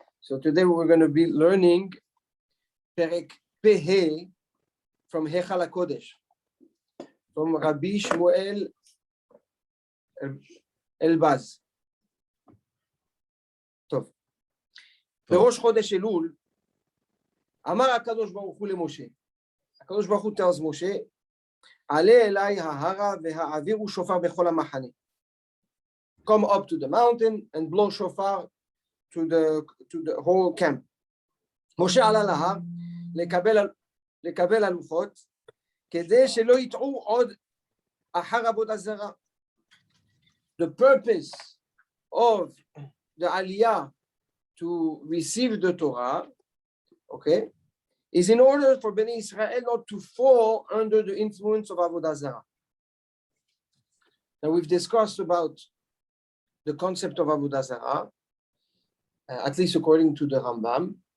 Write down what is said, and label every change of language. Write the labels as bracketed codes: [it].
[en] So today we're going to be learning Perek Pehe from Hechal HaKodesh, from Rabbi Shmuel Elbaz. [he] טוב. בראש חודש אלול, אמר הקדוש ברוך הוא למשה. הקדוש ברוך הוא [en] tells [he] משה, עלה אליי ההרה והעבירו שופר בכל המחנה. [en] Come up to the mountain and blow shofar to the whole camp. [he] משה עלה להר לקבל הלוחות, כדי שלא יטעו עוד אחר עבודה זרה. [en] The purpose of the aliyah to receive the Torah, okay, is in order for Bnei Israel not to fall under the influence of Avodah Zarah. Now we've discussed about the concept of Avodah Zarah, at least according to the Rambam.